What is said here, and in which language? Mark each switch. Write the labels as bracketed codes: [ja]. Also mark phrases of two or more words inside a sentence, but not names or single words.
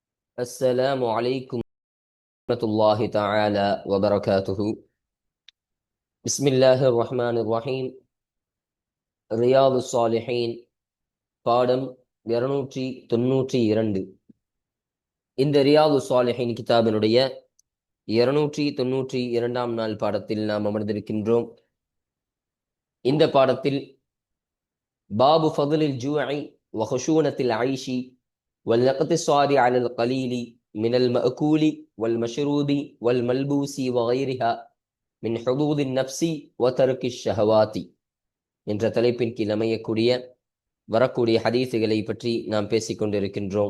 [ar] السلام عليكم ورحمة الله تعالى وبركاته. بسم الله الرحمن الرحيم. [ta] ரியாது சாலிஹீன் பாடம் 292. இந்த ரியாது சாலிஹீன் கிதாபினுடைய 292ஆம் நாள் பாடத்தில் நாம் அமர்ந்திருக்கின்றோம். இந்த பாடத்தில் [ar] باب فضل الجوع وخشونة العيش والاقتصار على القليل من المأكول والمشروب والملبوس وغيرها من حظوظ النفس وترك الشهوات [ta] என்ற தலைப்பின் கீழ் அமையக்கூடிய வரக்கூடிய ஹதீஸுகளை பற்றி நாம் பேசிக்கொண்டிருக்கின்றோம்.